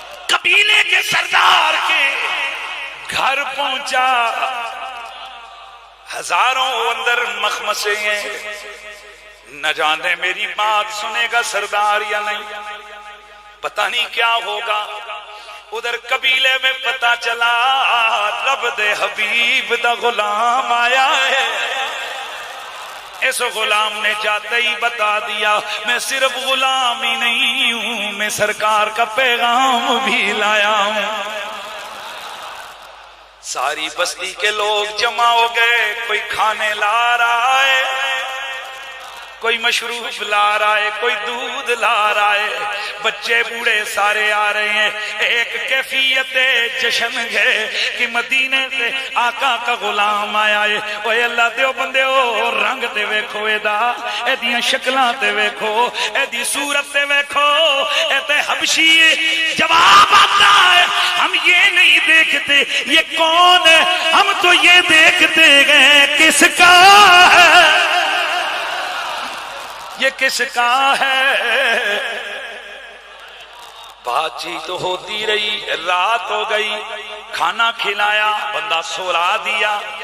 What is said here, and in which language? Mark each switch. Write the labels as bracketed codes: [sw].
[ur] قبیلے کے سردار کے گھر پہنچا. ہزاروں اندر مخمسے ہیں، نہ جانے میری بات سنے گا سردار یا نہیں، پتہ نہیں کیا ہوگا. ادھر قبیلے میں پتہ چلا [pa] رب دے حبیب دا [ur] غلام آیا ہے. اس غلام نے جاتے ہی بتا دیا میں صرف غلام ہی نہیں ہوں، میں سرکار کا پیغام بھی لایا ہوں. ساری بستی کے لوگ جمع ہو گئے، کوئی کھانے لا رہا ہے، کوئی مشروب لا رہا ہے، کوئی دودھ لا رہا ہے، بچے بوڑھے سارے آ رہے ہیں. ایک کیفیت جشن ہے کہ مدینے سے آقا کا غلام آیا ہے. [pa] اوے اللہ دیو بندیو رنگ تے ویکھو ایدا، ایدیاں شکلاں تے ویکھو، ایدی صورت تے ویکھو، اے تے حبشی ہے. [ur] جواب آتا ہے ہم یہ نہیں دیکھتے یہ کون ہے، ہم تو یہ دیکھتے ہیں کس کا ہے، یہ کس کا ہے. بات چیت تو ہوتی رہی، رات ہو گئی، کھانا کھلایا، بندہ سولا دیا.